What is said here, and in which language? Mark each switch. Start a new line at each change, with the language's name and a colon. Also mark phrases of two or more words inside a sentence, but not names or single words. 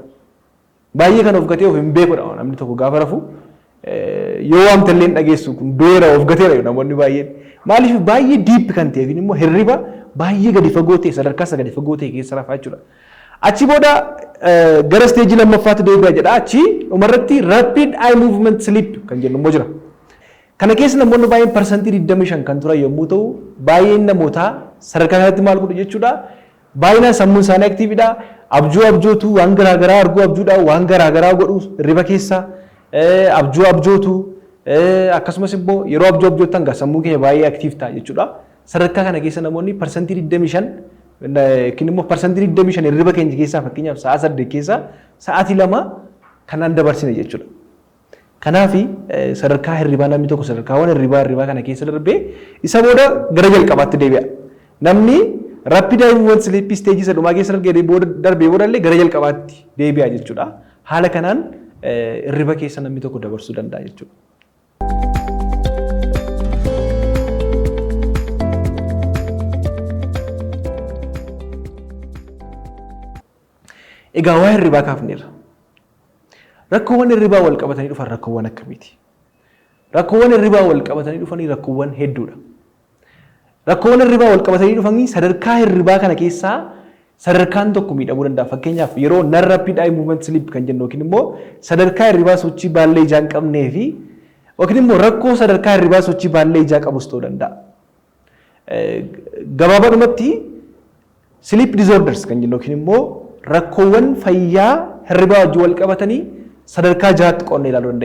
Oromo: Baay'ee kan of gatee of hin beekudha namni tokko gaafa rafu yoo waamtallee dhageessu kun beera of gateera namoonni baay'een. Maaliif baay'ee diip kan ta'e yookiin immoo hirriba baay'ee gadi fagoo ta'e sadarkaa isa gadi fagoo ta'e keessa rafaa jechuudha. Achi booda gara isteejii lammaffaatti deebi'a jedha. Achi dhumarratti
English: rapid eye movement sleep
Oromo: kan jennu immoo jira. Kana keessa namoonni baay'een parsantii 25 kan turan yommuu ta'u baay'een namootaa sadarkaa kanatti maal godhu jechuudha. Baay'inaan sammuun isaanii aktiividha. Abjootu waan garaagaraa arguu abjuudha waan garaagaraa godhu hirriba keessa abjootu akkasumas immoo yeroo abjootan gaa sammuu keenya baay'ee aktiif ta'a jechuudha. Sadarkaa kana keessa namoonni parsantii 25 yookiin immoo parsantii 25 hirriba keenya keessaa fakkeenyaaf sa'a 8 keessaa sa'aatii 2 kanaan dabarsine jechuudha. Kanaaf sadarkaa hirribaa namni tokko sadarkaawwan hirribaa kana keessa darbee isa booda gara jalqabaatti deebi'a. Namni
English: rapid eye movement sleep stage
Oromo: isa dhumaa keessa darbee boodallee gara jalqabaatti deebi'a jechuudha. Haala kanaan hirriba keessa namni tokko dabarsuu danda'a jechuudha. Egaa waa'ee hirribaa kaafneerra. Rakkoowwan hirribaa wal qabatanii dhufan rakkoowwan akkamiiti? Rakkoowwan hirribaa wal qabatanii dhufanii rakkoowwan hedduudha. Rakkoowwan hirribaa wal qabatanii dhufanii sadarkaa hirribaa kana keessaa sadarkaan tokko miidhamuu danda'a. Fakkeenyaaf yeroo
English: non-rapid eye movement sleep
Oromo: kan jennu yookiin immoo sadarkaa hirribaa sochii baallee ijaa hin qabnee fi yookiin immoo rakkoo sadarkaa hirribaa sochii baallee ijaa qabus ta'uu danda'a. Gabaabadhumatti
English: sleep disorders
Oromo: kan jennu yookiin immoo rakkoowwan fayyaa hirribaa wajjin wal qabatanii sadarkaa jiraatti qoonnee ilaaluu dandeenya.